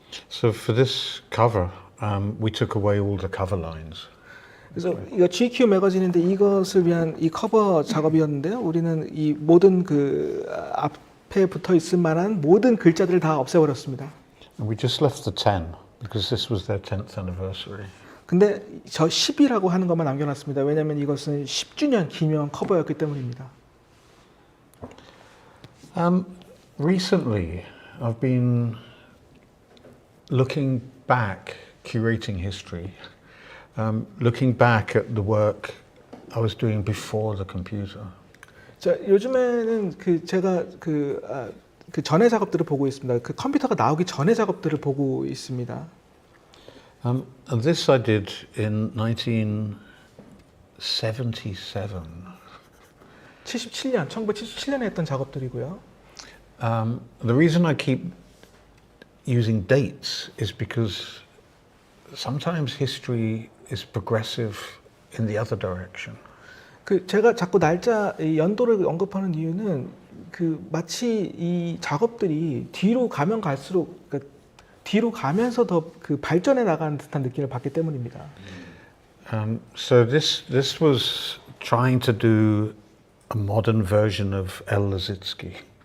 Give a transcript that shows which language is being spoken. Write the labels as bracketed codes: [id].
[en] So for this cover, we took away all the cover lines. [ko] 그래서 이거 GQ 매거진인데 이것을 위한 이 커버 작업이었는데요. 우리는 이 모든 그 앞에 붙어 있을 만한 모든 글자들을 다 없애버렸습니다. [en] And we just left the 10 because this was their 10th anniversary. [ko] 근데 저 10이라고 하는 것만 남겨놨습니다. 왜냐하면 이것은 10주년 기념 커버였기 때문입니다. [en] Recently, I've been looking back, curating history, looking back at the work I was doing before the computer. [ko] 자, 요즘에는 제가 그 전의 작업들을 보고 있습니다. 그 컴퓨터가 나오기 전의 작업들을 보고 있습니다. [en] And this I did in 1977. [ko] 1977년에 했던 작업들이고요. [en] The reason I keep using dates is because sometimes history is progressive in the other direction. [ko] 제가 자꾸 날짜, 이 연도를 언급하는 이유는 마치 이 작업들이 뒤로 가면 갈수록 뒤로 가면서 더 발전해 나가는 듯한 느낌을 받기 때문입니다. [en] So this was trying to do a modern version of El Lissitzky.